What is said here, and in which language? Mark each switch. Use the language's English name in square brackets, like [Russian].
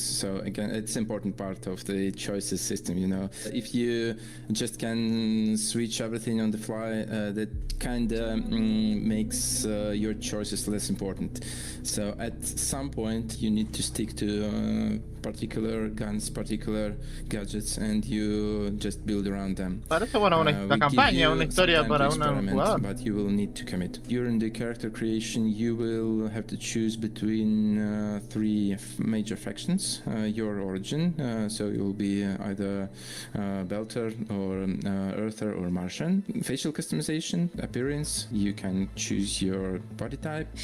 [English] So again, it's an important part of the choices system. You know, if you just can switch everything on the fly, that kind of makes your choices less important. So at some point, you need to stick to particular guns, particular gadgets, and you just build around them. [Spanish] Parece buena una campaña, una historia para un jugador. [English] But you will need to commit. During the character creation, you will have to choose between three major factions. Your origin, so you will be either Belter or Earther or Martian. Facial customization, appearance, you can choose your body type.